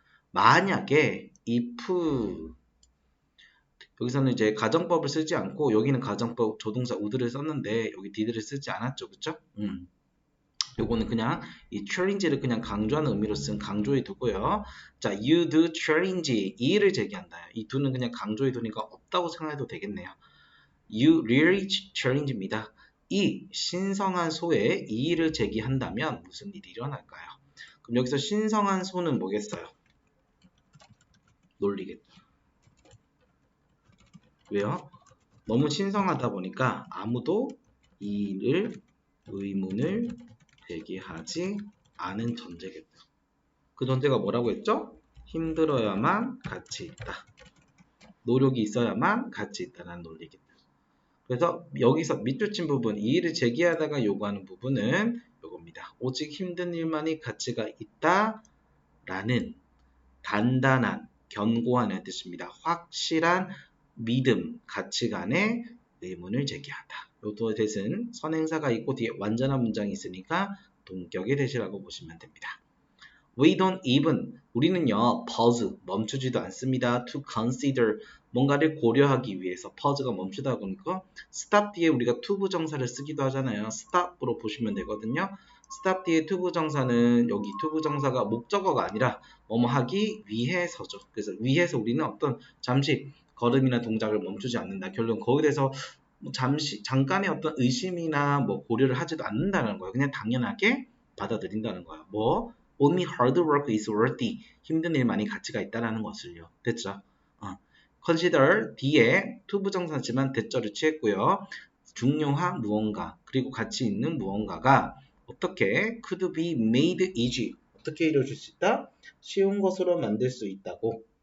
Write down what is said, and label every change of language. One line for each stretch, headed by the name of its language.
Korean: 만약에 if, 여기서는 이제 가정법을 쓰지 않고, 여기는 가정법 조동사 would를 썼는데 여기 did를 쓰지 않았죠. 그쵸? 요거는 그냥 이 challenge를 그냥 강조하는 의미로 쓴 강조에 두고요. 자,
English: you do challenge,
Korean: 이의를 제기한다. 이 do는 그냥 강조에 두니까 없다고 생각해도 되겠네요.
English: You really challenge입니다.
Korean: 이 신성한 소에 이의를 제기한다면 무슨 일이 일어날까요? 그럼 여기서 신성한 소는 뭐겠어요? 논리겠죠. 왜요? 너무 신성하다 보니까 아무도 이의를, 의문을 제기하지 않은 전제겠죠. 그 전제가 뭐라고 했죠? 힘들어야만 가치 있다. 노력이 있어야만 가치 있다는 논리겠죠. 그래서 여기서 밑줄 친 부분, 이의를 제기하다가 요구하는 부분은 요겁니다. 오직 힘든 일만이 가치가 있다라는 단단한, 견고한 뜻입니다. 확실한 믿음, 가치관의 의문을 제기하다. 요 대신 선행사가 있고 뒤에 완전한 문장이 있으니까 동격의 대시라고 보시면 됩니다.
English: We don't even,
Korean: 우리는요,
English: pause,
Korean: 멈추지도 않습니다.
English: to consider,
Korean: 뭔가를 고려하기 위해서, pause가 멈추다 보니까 stop 뒤에 우리가 to 부정사를 쓰기도 하잖아요. stop으로 보시면 되거든요. stop 뒤에 to 부정사는 여기 to 부정사가 목적어가 아니라 뭐뭐 하기 위해서죠. 그래서 위해서 우리는 어떤 잠시 걸음이나 동작을 멈추지 않는다. 결론 거기에 대해서 잠깐의 어떤 의심이나 뭐 고려를 하지도 않는다는 거예요. 그냥 당연하게 받아들인다는 거예요.
English: Only hard work is worthy.
Korean: 힘든 일만이 가치가 있다라는 것을요. 됐죠? Consider 뒤에 to 부정사지만 대절을 취했고요. 중요한 무언가 그리고 가치 있는 무언가가 어떻게
English: could be made easy.
Korean: 어떻게 이루어질 수 있다? 쉬운 것으로 만들 수 있다고.